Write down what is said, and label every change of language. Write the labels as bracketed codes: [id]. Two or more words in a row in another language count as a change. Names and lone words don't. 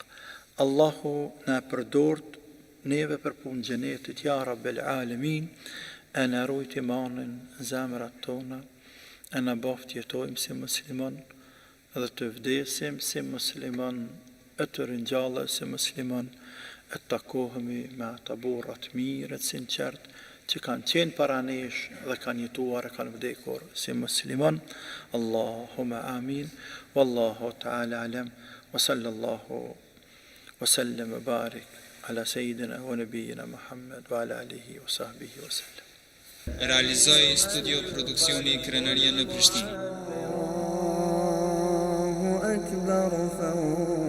[sq] Allahu na përdort neve për punë xhenetit, [ar] يا رب العالمين, [sq] e na rujt imanin zemrat tona, e na baft jetojmë si musliman dhe të vdesim si musliman, e të ringjallë si musliman, e të takohemi me ata burra të mirë, të sinqert, që kanë qenë para nesh dhe kanë jetuar e kanë vdekur si musliman. [ar] اللهم آمين والله تعالى أعلم وصلى الله وسلم وبارك على سيدنا ونبينا محمد وعلى آله وصحبه وسلم. [sq] Realizoi studio produksioni Krenaria në Prishtinë. [ar] الله أكبر.